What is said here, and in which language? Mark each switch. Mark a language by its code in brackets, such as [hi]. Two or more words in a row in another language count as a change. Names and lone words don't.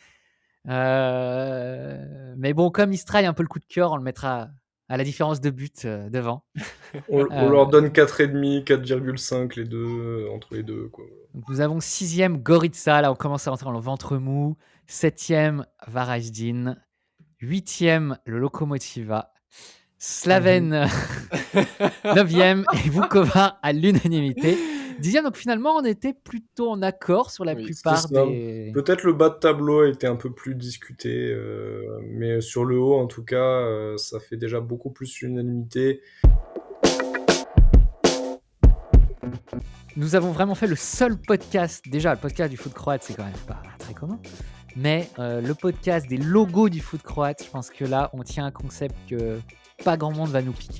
[fr] Mais bon, comme Istra a un peu le coup de cœur, on le mettra à la différence de but devant. On leur donne 4,5, 4,5 les deux, entre les deux. Quoi. Donc nous avons sixième Gorica. Là, on commence à rentrer dans le ventre mou. Septième, Varaždin. Huitième, le Lokomotiva. Slaven, 9e, et Vukovar à l'unanimité. 10e, donc finalement, on était plutôt en accord sur la plupart des... Peut-être le bas de tableau a été un peu plus discuté, mais sur le haut, en tout cas, ça fait déjà beaucoup plus l'unanimité. Nous avons vraiment fait le seul podcast, déjà le podcast du foot croate, c'est quand même pas très commun, mais le podcast des logos du foot croate, je pense que là, on tient un concept que pas grand monde va nous piquer.